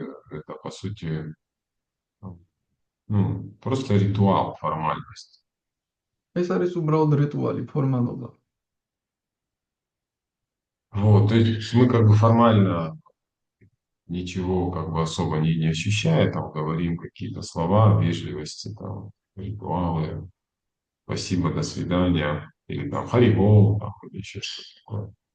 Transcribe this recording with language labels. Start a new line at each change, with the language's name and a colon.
Russian: Это, по сути, ну, просто ритуал, формальность.
Georgian: ეს არის უბრალოდ რიტუალი, ფორმალობა.
Russian: Вот, то есть мы как бы формально ничего как бы особо не ощущая, там говорим какие-то слова вежливости, там, ритуалы, спасибо, до свидания, или там харибол, там, или еще что-то такое.